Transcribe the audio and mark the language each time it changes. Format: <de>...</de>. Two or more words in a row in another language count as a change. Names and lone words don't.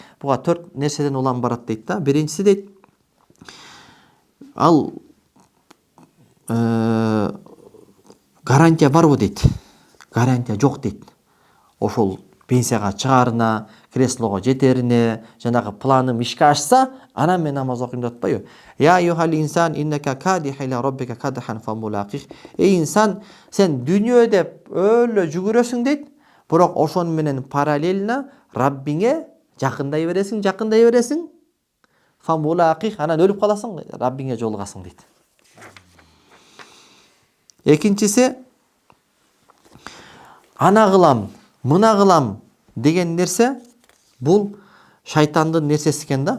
<ky>Буга 4 нерседен улам барат дейт да. Биринчиси дейт, ал гарантия барбы дейт. Гарантия жок дейт. Ошол пенсияга чыгарына, креслого жетерине, жанагы планым ишке ашса, анан мен намаз окуйм деп атпайбы?</ky> <ar>يا أيها الإنسان إنك كادح إلى ربك كدحا فملاقيه.</ar> <ky>Эй инсан, сен дүйнөдө өлө жүгүрөсүң дейт, бирок ошону менен параллельно Раббиңе жакындай бересиң. Фамулаких, анан өлүп каласың, Раббиңе жолугасың дейт. Экинчиси, ана кылам, мына кылам деген нерсе бул шайтандын нерсеси экен да.</ky>